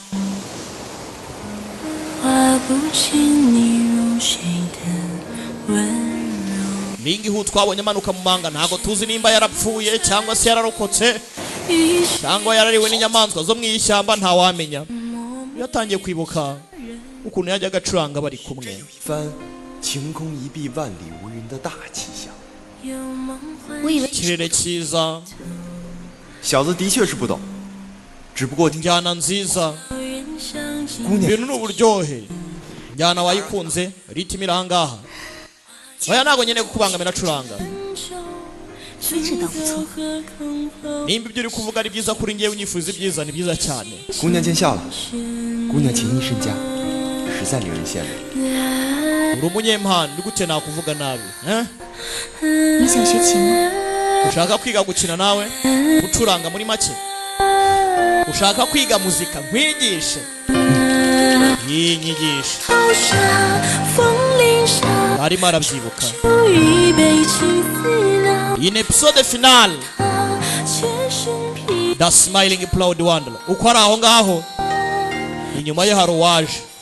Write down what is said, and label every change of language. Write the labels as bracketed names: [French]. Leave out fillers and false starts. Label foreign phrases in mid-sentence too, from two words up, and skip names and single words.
[Kinyarwanda] Lingi hu twabonye amanuka mu manga ntago tuzi nimba yarapfuye cyangwa se yararokotse cyangwa yarariwe n'inyamanzwa zo mu ishyamba nta wamenya. Yatangiye kwibuka ukuntu yajya agacuranga bari kumwe. Kirere cyiza [Chinese] 小子的确是不懂，只不过 [Kinyarwanda] njyana nziza ibintu n'uburyohe njyana wayikunze ritimi irangaha oya ntago nyene kukubangamira acuranga [Chinese] 真是倒不错。 [Kinyarwanda] nimba ibyo uri kuvuga ari byiza kuri ngewe unyifuza ibyiza ni byiza cyane. [Chinese] 姑娘见笑了，姑娘情意甚佳，实在令人羡慕。 [Kinyarwanda] uri umunyempano ni gute nakuvuga nabi [Chinese] 你想学琴吗？ [Kinyarwanda] ushaka kwiga gukina nawe gucuranga muri make ushaka kwiga muzika nkwigishe yinyigisha arimo arabyibuka. iyi episode finale The Smiling Proud Wanderer uko ari aho ngaho inyuma ye hari uwaje